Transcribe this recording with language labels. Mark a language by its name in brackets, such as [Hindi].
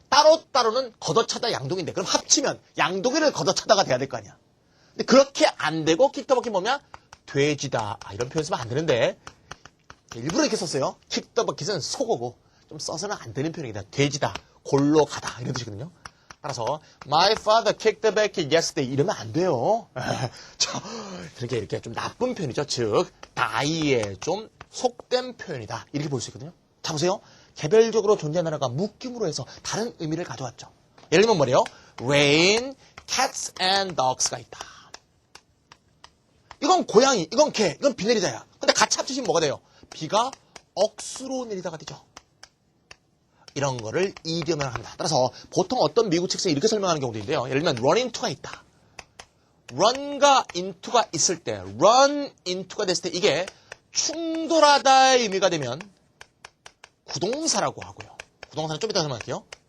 [Korean] 따로따로는 걷어차다 양동인데 그럼 합치면 양동이를 걷어차다가 돼야 될 거 아니야. 근데 그렇게 안 되고 kick the bucket 뭐냐? 돼지다. 이런 표현 쓰면 안 되는데 일부러 이렇게 썼어요. kick the bucket은 속어고 좀 써서는 안 되는 표현이다. 돼지다. 골로 가다. 이런 뜻이거든요. 따라서 my father kicked the bucket yesterday 이러면 안 돼요. 그렇게 이렇게 좀 나쁜 표현이죠. 즉 die에 좀 속된 표현이다. 이렇게 볼 수 있거든요. 자 보세요. 개별적으로 존재하는 단어가 묶임으로 해서 다른 의미를 가져왔죠. 예를 들면 뭐래요? [English] rain, cats and dogs가 있다. [Korean] 이건 고양이, 이건 개, 이건 비 내리다야. 근데 같이 합치시면 뭐가 돼요? 비가 억수로 내리다가 되죠. 이런 거를 이디엄이라고 합니다. 따라서 보통 어떤 미국 책에서 이렇게 설명하는 경우도 있는데요. 예를 들면 run into가 있다. run과 into가 있을 때, run into가 됐을 때 이게 충돌하다의 의미가 되면 구동사라고 하고요. 부동산은 좀 이따 설명할게요.